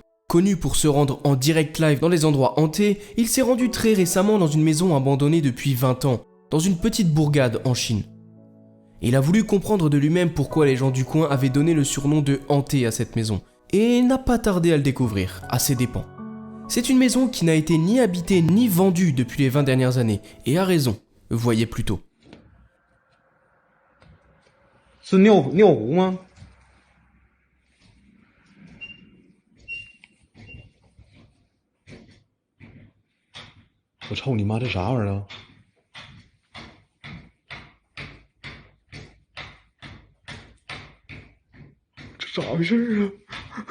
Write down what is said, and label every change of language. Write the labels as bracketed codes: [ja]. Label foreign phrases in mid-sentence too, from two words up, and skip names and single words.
[fr] Connu pour se rendre en direct live dans les endroits hantés, il s'est rendu très récemment dans une maison abandonnée depuis 20 ans, dans une petite bourgade en Chine. Il a voulu comprendre de lui-même pourquoi les gens du coin avaient donné le surnom de hanté à cette maison, et n'a pas tardé à le découvrir, à ses dépens. C'est une maison qui n'a été ni habitée ni vendue depuis les 20 dernières années, et a raison, voyez plutôt. [zh] 是尿壶吗？我操你妈，这啥玩意儿啊？这咋回事啊？